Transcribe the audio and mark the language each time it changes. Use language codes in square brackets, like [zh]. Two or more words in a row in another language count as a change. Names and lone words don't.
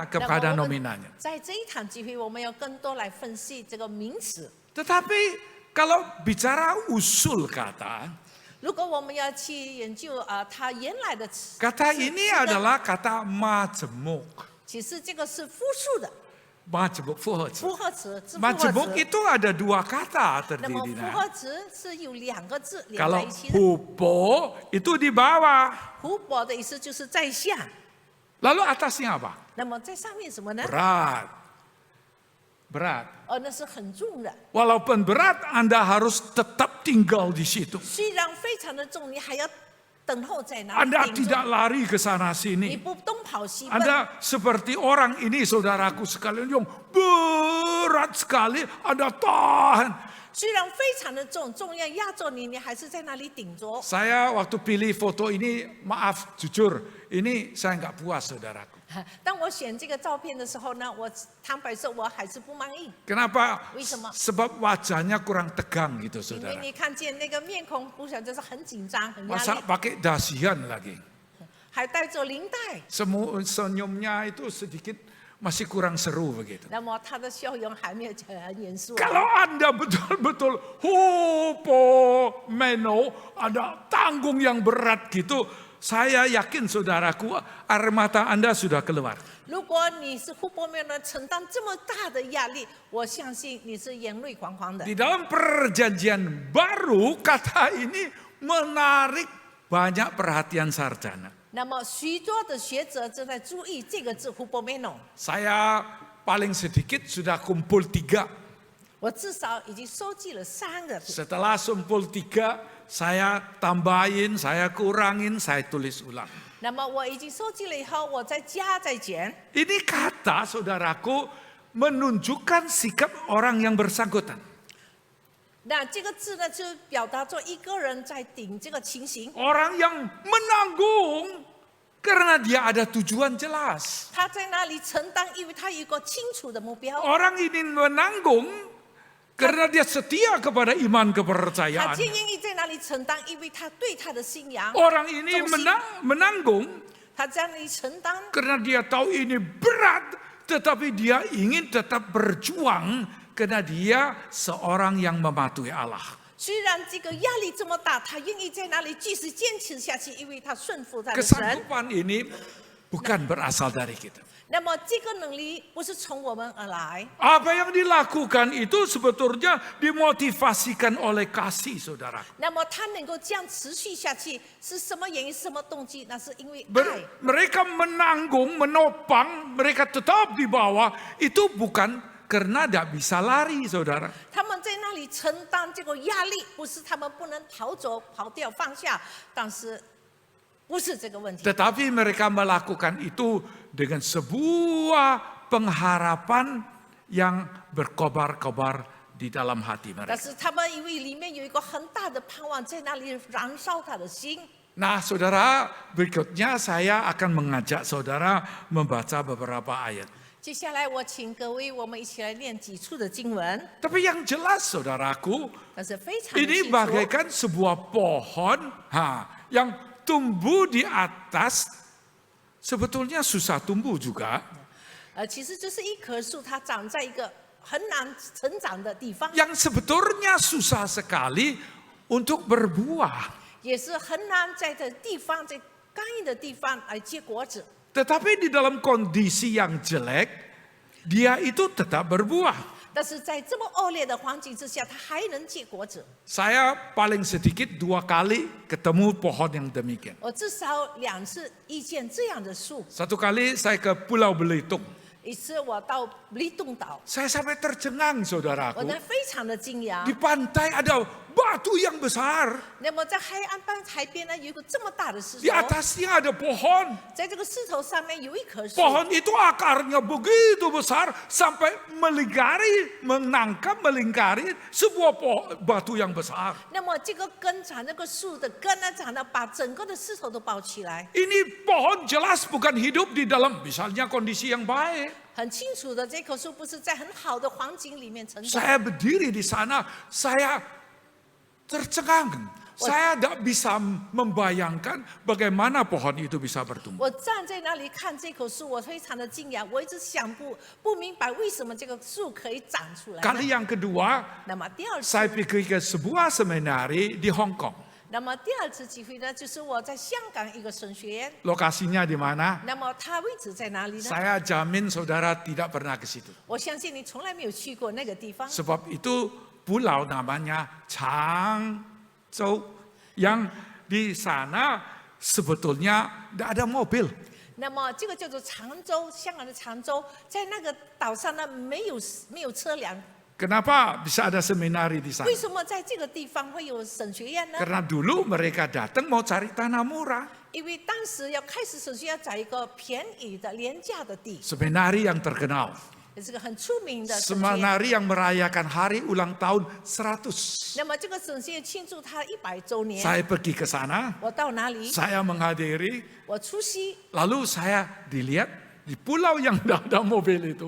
[zh] 那 [id] kepada [zh] 我们 [id] nominanya. [zh] 在这一堂机会，我们要更多来分析这个名词。 [id] Tetapi kalau bicara usul kata, [zh] 如果我们要去研究它原来的词， [id] kata [zh] 是 [id] ini [zh] 是的 [id] adalah kata majemuk. [zh] 其实这个是复数的 [id] Majemuk, 复合词。 [zh] 复合词，是复 [id] Majemuk [zh] 合词。 [id] itu ada 2 kata [zh] 那么复 [id] terdirinya. [zh] 合词是有2个字连在 [id] Kalau [zh] 一起的。 [id] hupo itu di bawah. [zh] 湖泊的意思就是在下， [id] Lalu atasnya apa? [zh] 那么在上面什么呢？ [id] Berat. Berat. [zh] 那是很重的。 [id] Walaupun berat, Anda harus tetap tinggal di situ. [zh] 虽然非常的重，你还要等候在那里 [id] Anda [zh] 顶住 [id] tidak lari ke sana [zh] 你 [id] sini. [zh] 不东跑西奔。 [id] Anda seperti orang ini saudaraku sekalian yang berat sekali, Anda tahan. [zh] 虽然非常的重，重要压着你，你还是在那里顶着。 [id] Saya waktu pilih foto ini, maaf jujur, ini saya nggak puas saudaraku. [zh] 当我选这个照片的时候呢，我坦白说，我还是不满意， [id] Kenapa? [zh] 为什么？ [id] Sebab wajahnya kurang tegang gitu [zh] 因为 [id] saudara. [zh] 你看见那个面孔，不晓得是很紧张、很压 [id] Masa [zh] 力， [id] pakai dasian lagi. [zh] 还带着领带。 [id] Senyumnya itu sedikit masih kurang seru begitu. [zh] 那么他的笑容还没有很严肃。 [id] Kalau Anda betul-betul hupomeno, ada tanggung yang berat gitu, saya yakin saudaraku, air mata Anda sudah keluar. [zh] 如果你是湖泊面呢，承担这么大的压力，我相信你是眼泪汪汪的。 [id] Di dalam perjanjian baru, kata ini menarik banyak perhatian sarjana. [zh] 那么许多的学者正在注意这个字 hupomeno， [id] Saya paling sedikit sudah kumpul 3. [zh] 我至少已经收集了3个字。 [id] Setelah kumpul 3, saya tambahin, saya kurangin, saya tulis ulang. [zh] 那么我已经收集了以后，我再加再减。 [id] Ini kata saudaraku menunjukkan sikap orang yang bersangkutan. [zh] 那这个字呢，就表达着一个人在顶这个情形。 [id] Orang yang menanggung karena dia ada tujuan jelas. [zh] 他在那里承担，因为他有一个清楚的目标。 [id] Orang ini menanggung karena dia setia kepada iman [zh] 他 [id] kepercayaan. [zh] 就愿意在那里承担，因为他对他的信仰。 [id] Orang ini [zh] 忠心。 [id] menanggung [zh] 他在那里承担， [id] karena dia tahu ini berat, tetapi dia ingin tetap berjuang karena dia seorang yang mematuhi Allah. [zh] 虽然这个压力这么大，他愿意在那里继续坚持下去，因为他顺服他的神。 [id] Kesanggupan ini bukan berasal dari kita. [zh] 那么这个能力不是从我们而来， [id] Apa yang dilakukan itu sebetulnya dimotivasikan oleh kasih, saudara. [zh] 那么他能够这样持续下去，是什么原因、什么动机？那是因为爱。 [id] Mereka menanggung, menopang, mereka tetap di bawah, itu bukan karena tidak bisa lari, saudara. [zh] 他们在那里承担这个压力，不是他们不能逃走、跑掉、放下，但是不是这个问题。 [id] Tetapi mereka melakukan itu dengan sebuah pengharapan yang berkobar-kobar di dalam hati [zh] 但 [id] mereka. [zh] 是他们因为里面有一个很大的盼望，在那里燃烧他的心。 [id] Nah, saudara, berikutnya saya akan mengajak saudara membaca beberapa ayat. [zh] 接下来我请各位，我们一起来念几处的经文， [id] Tapi yang jelas, saudaraku, [zh] 但是非常的 [id] ini [zh] 清楚。 [id] bagaikan sebuah pohon yang tumbuh di atas, sebetulnya susah tumbuh juga. [zh] 其实这是一棵树，它长在一个很难成长的地方， [id] Yang sebetulnya susah sekali untuk berbuah. [zh] 也是很难在这地方，在干硬的地方来结果子。 [id] Tetapi di dalam kondisi yang jelek, dia itu tetap berbuah. [zh] 但是在这么恶劣的环境之下，它还能结果子。 [id] Saya paling sedikit 2 kali ketemu pohon yang demikian. [zh] 我至少2次遇见这样的树， [id] Satu kali saya ke Pulau Belitung. [zh] 一次我到黎洞岛， [id] Saya sampai tercengang, [zh] 我 [id] saudaraku. [zh] 呢非常的惊讶 [id] Di。pantai ada batu yang besar. [zh] 那么在海边呢，有一个这么大的石 [id] Di [zh] 头， [id] atasnya ada pohon. [zh] 在这个石头上面有一棵树， [id] Pohon itu akarnya begitu besar sampai melingkari sebuah batu yang besar. [zh] 那么这个根长，那个树的根呢，长得把整个的石头都包起来。 [id] Ini pohon jelas bukan hidup di dalam misalnya kondisi yang baik. [zh] 很清楚的，这棵树不是在很好的环境里面成长。 [id] Saya berdiri di sana, saya tercengang. Saya tidak bisa membayangkan bagaimana pohon itu bisa bertumbuh. [zh] 我站在那里看这棵树，我非常的惊讶，我一直想不明白为什么这个树可以长出来呢。 [id] Kali yang kedua, [zh] 那么第二次， [id] saya pergi ke sebuah seminari di Hong Kong. [zh] 那么第二次机会呢，就是我在香港一个神学院。 [id] Lokasinya di mana? [zh] 那么它位置在哪里呢？ [id] Saya jamin saudara tidak pernah ke situ. [zh] 我相信你从来没有去过那个地方。 [id] Sebab itu pulau namanya Changzhou. Yang di sana sebetulnya tidak ada mobil. [zh] 那么这个叫做常州，香港的常州，在那个岛上呢没有车辆。 [id] Kenapa bisa ada seminari di sana? [zh] 为什么在这个地方会有神学院呢？ [id] Karena dulu mereka datang mau cari tanah murah. [zh] 因为当时要开始神学院找一个便宜的、廉价的地， [id] Seminari yang terkenal. [zh] 也是个很出名的神学院。 [id] Seminari yang merayakan hari ulang tahun 100. [zh] 那么这个神学院庆祝它100周年， [id] Saya pergi ke sana, [zh] 我到哪里？ [id] saya menghadiri, [zh] 我出席， [id] lalu saya dilihat di pulau yang tidak ada mobil itu.